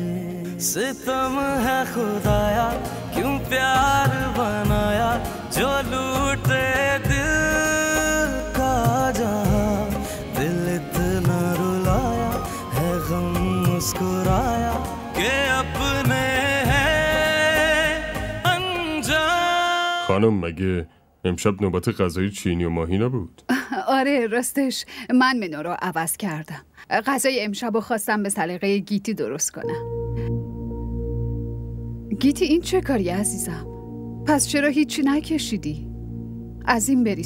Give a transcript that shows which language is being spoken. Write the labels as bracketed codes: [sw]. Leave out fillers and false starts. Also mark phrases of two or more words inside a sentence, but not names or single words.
[hi] सितम है खुदाया क्यों प्यार बनाया, जो लूटे दिल का जहां। दिल इतना रुलाया है गम मुस्कुराया कि अपने हैं अनजान। [fa] خانم مگه امشب نوبت غذای چینی و ماهی نبود؟ آره راستش من منو رو عوض کردم. غذای امشب رو خواستم به سلیقه گیتی درست کنم. گیتی این چه کاری عزیزم؟ پس چرا هیچی نکشیدی؟ از این بریز.